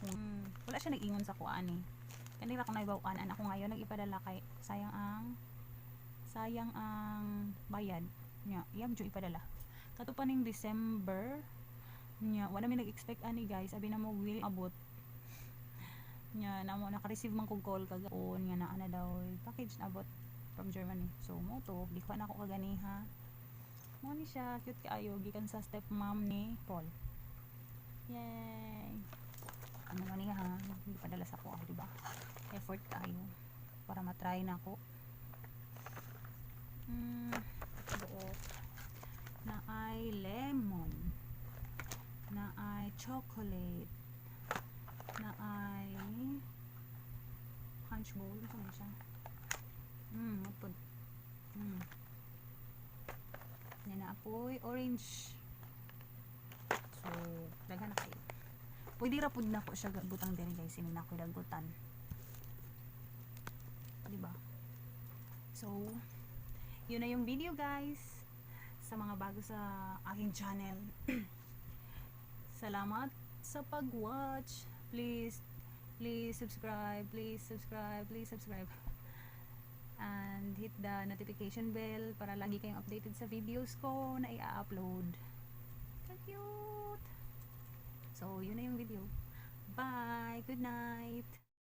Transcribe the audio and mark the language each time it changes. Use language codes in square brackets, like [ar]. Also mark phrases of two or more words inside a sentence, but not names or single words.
[ceb] Wala siya nag-ingon sa ko ani. Kanila ko naibaw-an anak ko ngayon nag-ipadala kay sayang ang bayad. Nya iyam jo ipadala. Kato pa ning December. Nya wala mi nag-expect ani guys. Abi na mo will abot. Nya namo naka-receive man kog call kagahapon nga naa na daw package na abot from Germany. So mo to, di ko na ako kaganiha. Mo ni siya, cute kaayo gikan sa stepmom ni Paul. Yay. Ano man niya ha, hindi padala sa ko, di ba? Effort kaayo para matry na ako. Buok na ay lemon, na ay chocolate, na ay punch bowl, ano siya? Mapod. Yan na apoy orange. So, daghan na kayo. Pwede ra pud na ko siya butang diri guys, ini na ko dagutan. Di ba? [tl] So, yun na yung video guys. Sa mga bago sa aking channel. Salamat sa pag-watch. [en] Please subscribe, please subscribe. And hit the notification bell [tl] para lagi kayong updated sa videos ko na i-upload. Cute! So, yun na yung video. [en] Bye! Good night!